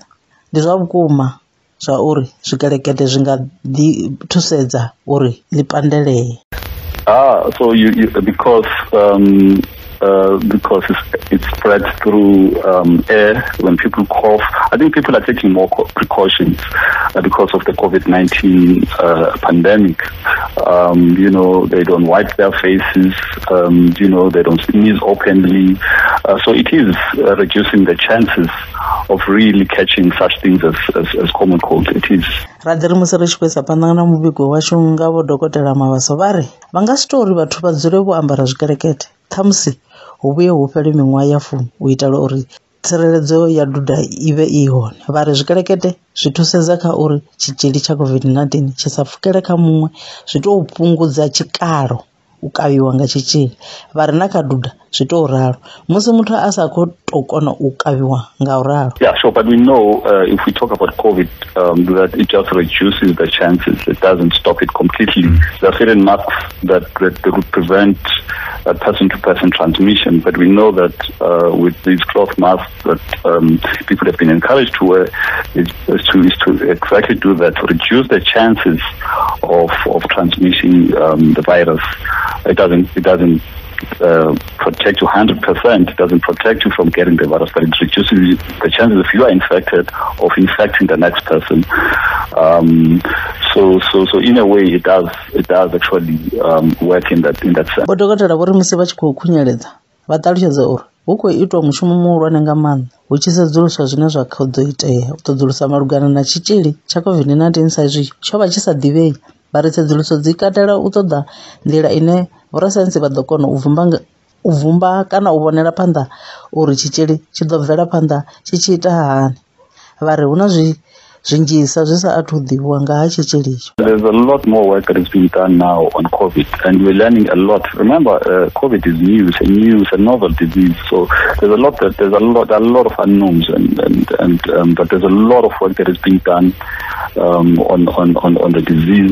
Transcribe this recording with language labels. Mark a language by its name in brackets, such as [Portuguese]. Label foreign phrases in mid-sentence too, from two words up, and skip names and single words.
[Venda] Ndi zwa vhukuma zwa uri zwikelekete zwi nga ḓi thusedza uri ḽi pandelee. [English] So because it spreads through air when people cough. I think people are taking more precautions because of the COVID-19 pandemic. They don't wipe their faces. They don't sneeze openly. So it is reducing the chances of really catching such things as common cold. It is. [Venda] Radhiri musi ri tshi kuisa phanḓa na muvhigo washu nga vho dokotela Mabaso vha ri vha nga si tou ri vhathu vha dzule vho ambara zwikelekete ṱhamusi hu vhuye hu fhele miṅwaha ya fumi u itela uri tsireledzo ya duda i vhe i hone. Vha ri zwikelekete zwi thusedza kha uri tshitzhili tsha COVID-19 tshi sa pfukele kha muṅwe zwi tou fhungudza tshikalo u kavhiwa nga tshitzhili. Vha ri na kha duda zwi tou ralo musi muthu a sa khou tou kona u kavhiwa nga u ralo. [English] Yeah, sure, but we know if we talk about COVID that it just reduces the chances. It doesn't stop it completely. There are certain masks that would prevent person-to-person transmission, but we know that with these cloth masks that people have been encouraged to wear is to exactly do that, to reduce the chances of transmitting the virus. It doesn't protect you 100%. It doesn't protect you from getting the virus, but it reduces the chances if you are infected of infecting the next person. So in a way, it does actually work in that sense. [Venda] But dokotela vho ri musi vha tshi khou khunyeledza vha ṱalutshedza uri hu khou itwa mushumo muhulwane nga maanḓa hu tshi sedzuluswa zwine zwa khou ḓo itea u ṱoḓulusa malugana na tshitzhili tsha COVID-19 sa izwi tsho vha tshi sa ḓivhei. Vha ri tsedzuluso dzi katela u ṱoḓa nḓila ine vhorasaintsi vha ḓo kona u vumba kana u vhonela phanḓa uri tshitzhili tshi ḓo bvela phanḓa tshi tshi ita hani. Vha ri hu na zwinzhisa zwi sa athu ḓivhiwa nga ha tshitzhili itsho. [English] There's a lot more work that is being done now on COVID, and we're learning a lot. Remember, COVID is new; it's a novel disease, so there's a lot of unknowns, but there's a lot of work that is being done on the disease.